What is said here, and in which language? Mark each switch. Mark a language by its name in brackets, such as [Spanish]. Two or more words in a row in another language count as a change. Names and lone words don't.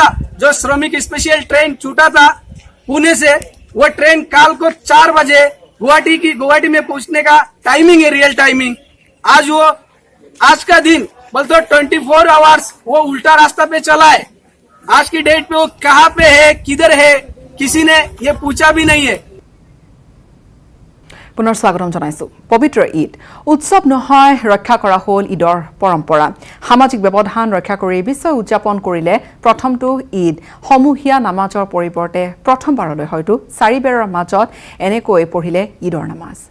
[Hindi] जो श्रमिक स्पेशल ट्रेन छूटा था पुणे से, वो ट्रेन काल को 4 बजे गुवाहाटी में पहुंचने का टाइमिंग है, [English] real timing. [Hindi] आज का दिन बोलते 24 आवर्स वो उल्टा रास्ता पे चला है। आज की डेट पे वो कहाँ पे है, किधर है, किसी ने ये पूछा भी नहीं है। [Assamese] পুনৰ স্বাগতম জনাইছো। পবিত্ৰ ঈদ উৎসৱ নহয়, ৰক্ষা কৰা হ'ল ঈদৰ পৰম্পৰা। সামাজিক ব্যৱধান ৰক্ষা কৰি বিশ্বই উদযাপন কৰিলে প্ৰথমটো ঈদ। সমূহীয়া নামাজৰ পৰিৱৰ্তে প্ৰথমবাৰলৈ হয়তো 4 বেৰৰ মাজত এনেকৈ পঢ়িলে ঈদৰ নামাজ।